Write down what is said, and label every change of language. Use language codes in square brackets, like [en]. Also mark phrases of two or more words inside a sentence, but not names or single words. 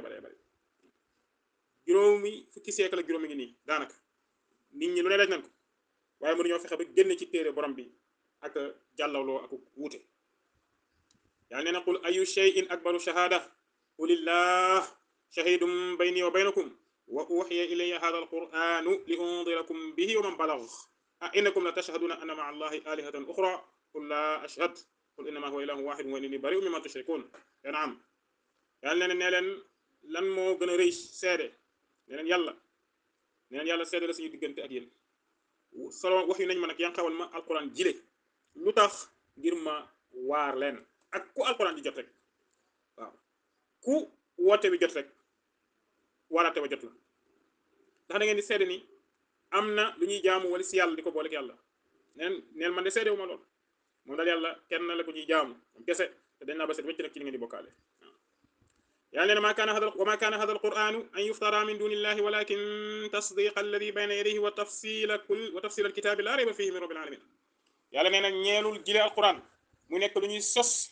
[wo] juróomi fukki siècle ak juróomi ngi nii daanaka nit ñi lu ne daj nañ ko waaye mënuñoo fexe ba génn ci téere borom bi ak jàllawloo ak wuute yàlla nee na [ar] قل أي شيء أكبر شهادة قل الله شهيد بيني وبينكم وأوحي إلي هذا القرآن لأنذركم به ومن بلغ أئنكم لتشهدون أن مع الله آلهة أخرى قل لا أشهد قل إنما هو إله واحد وإنني بريء مما تشركون [wo] naam yàlla nee leen lan moo gën a rëy seede nee leen yàlla seede la suñu diggante ak yéen solo wax yu nañ ma nag yaa xawal ma alquran jile lu tax ngir ma waar leen ak ku alquran di jot rek waaw ku woote bi jot rek waaraate ba jot la ndax da ngeen di seede ni am na lu ñuy jaamu wala si yàlla di ko boole ak yàlla neen man de seede wu ma lool moom daal yàlla kenn la ko ñuy jaamu moom kese te dañ naa ba seet wécc nag ci li ngeen di bokkaale yàlla nee na [ar] وما كان هذا القرآن أن يفترى من دون الله ولكن تصديق الذي بين يديه وتفصيل الكتاب لا ريب فيه من رب العالمين [wo] yàlla nee na ñeelul jile alquran mu nekk lu ñuy sos